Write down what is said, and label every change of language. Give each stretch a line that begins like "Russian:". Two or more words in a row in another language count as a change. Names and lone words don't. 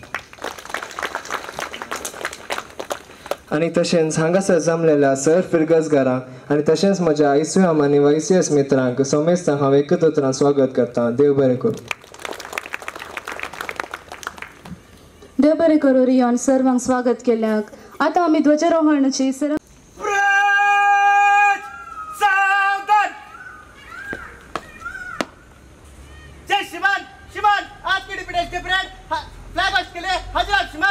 Konkani: आनी तशेंच हांगासर जमलेल्या सर फिरगसगारांक आनी तशेंच म्हज्या आयसीएम आनी वायसीएस मित्रांक सोमेस्तांक हांव एकच उतरान स्वागत करता। देव बरें करूं। देव बरें करूं रियान सर्वांक स्वागत केल्याक। आता आमी ध्वजारोहणाची
Hindi: जय श्रीमान श्रीमान आज की
English: independence day parade flag host
Hindi: के लिए हाजिर श्रीमान।